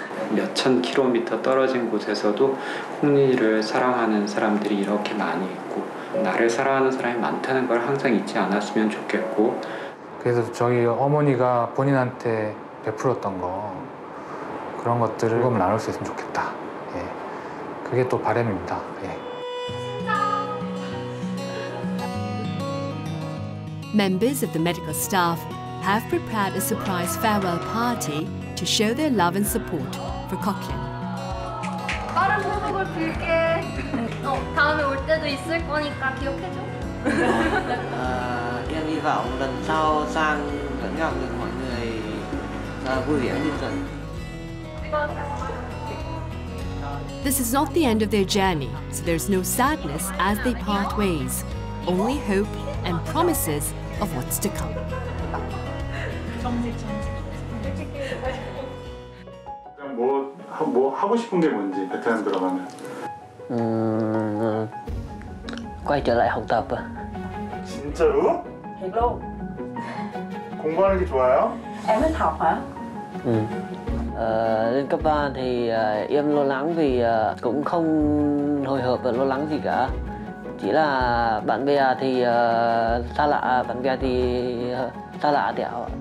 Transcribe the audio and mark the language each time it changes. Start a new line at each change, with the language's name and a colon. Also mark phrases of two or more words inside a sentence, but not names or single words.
Korean: 몇천 킬로미터 떨어진 곳에서도 콩린이를 사랑하는 사람들이 이렇게 많이 있고 나를 사랑하는 사람이 많다는 걸 항상 잊지 않았으면 좋겠고 그래서 저희 어머니가 본인한테 베풀었던 거 그런 것들을 즐거움을 나눌 수 있으면 좋겠다. 예. 그게 또 바람입니다. 예.
English: Members of the medical staff have prepared a surprise farewell party to show their love and support for Quoc Linh.
Korean: 빠른 호흡을 빌게. 다음에 올 때도 있을 거니까 기억해줘.
Vietnamese: Em hy vọng lần sau sang vẫn gặp được mọi người vui vẻ như thường.
English: This is not the end of their journey, so there's no sadness as they part ways, only hope and promises of what's to come.
Korean: 뭐 하고 싶은 게 뭔지 베트남 들어가면
Vietnamese: Quay trở lại học tập.
Korean: 진짜로?
English: Hello.
Korean: 공부하는 게 좋아요?
Vietnamese: Em thích học hả? Lên cấp 3 thì em lo lắng vì cũng không hồi hộp và lo lắng gì cả. Chỉ là bạn bè thì xa lạ, bạn bè thì xa lạ tẹo.